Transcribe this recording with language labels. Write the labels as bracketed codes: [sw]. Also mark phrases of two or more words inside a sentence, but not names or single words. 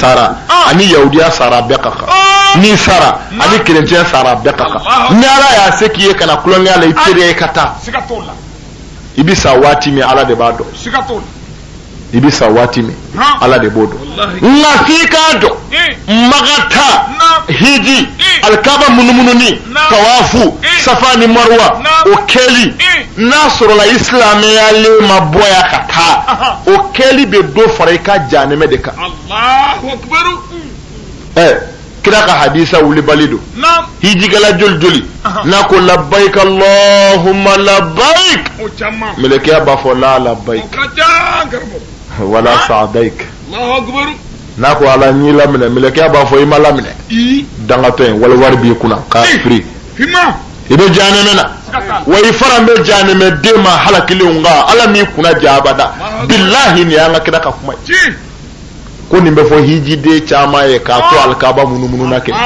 [bm] sara ani yahudiya sara bɛɛ ka kan n'i sara ani kerecɛn sara bɛɛ ka kan ni ala y'a se k'i ye kana kulonkɛ la i teriya ye ka taa i bi sa waati min ala de b'a dɔn i bi sa waati min ala de b'o dɔn nka f'i k'a dɔn magata hiji alikaba munumununi tawafu safa ni marwa o kɛli n'a sɔrɔla isilamɛyalen ma bɔ yan ka taa o kɛli bɛ dɔ fara i ka janɛmɛ de kan kira ka hadisa wulibali don hijigala joli n'a ko [ar] labbaik allahumma labbaik [bm] melekeya b'a fɔ la [ar] labbaik wala sa'daik [bm] n'a ko ala n'i laminɛ melekeya b'a fɔ i ma laminɛ dangatɔ in wali wari b'i kunna k'a firi i bɛ janɛmɛ na wa i fana bɛ janɛmɛ den ma halakilenw nka ala m'i kunna ja abada billahi nin y'an ka kira ka kuma ye ko nin bɛ fɔ hijiden caman ye k'a to alikaba munumunu na kɛ